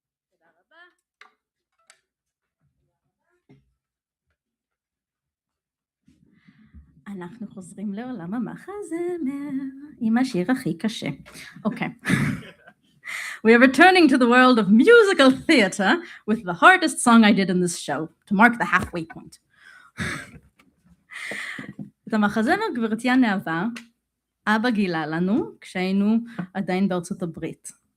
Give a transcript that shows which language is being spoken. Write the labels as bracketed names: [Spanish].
[Hebrew] תודה רבה. אנחנו חוזרים לעולם המחזמר עם השיר הכי קשה. אוקיי. [English] We are returning to the world of musical theater with the hardest song I did in this show, to mark the halfway point. [Hebrew] את המחזמר גברתי הנאווה, אבא גילה לנו כשהיינו עדיין בארצות הברית.